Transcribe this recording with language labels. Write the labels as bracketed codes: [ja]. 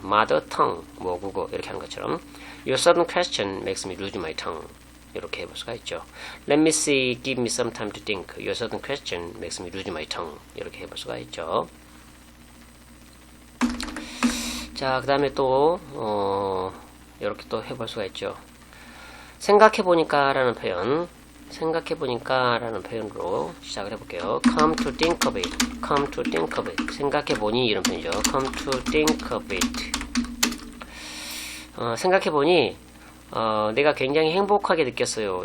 [en] mother tongue, [ko] 모국어 이렇게 하는 것처럼 [en] Your sudden question makes me lose my tongue. [ko] 이렇게 해볼 수가 있죠. [en] Let me see, give me some time to think. Your sudden question makes me lose my tongue. [ko] 이렇게 해볼 수가 있죠. 자, 그 다음에 또 이렇게 또 해볼 수가 있죠. 생각해보니까 라는 표현, 생각해보니까 라는 표현으로 시작을 해볼게요. [en] come to think of it, come to think of it. [ko] 생각해보니 이런 표현이죠. [en] come to think of it. [ko] 생각해보니 내가 굉장히 행복하게 느꼈어요.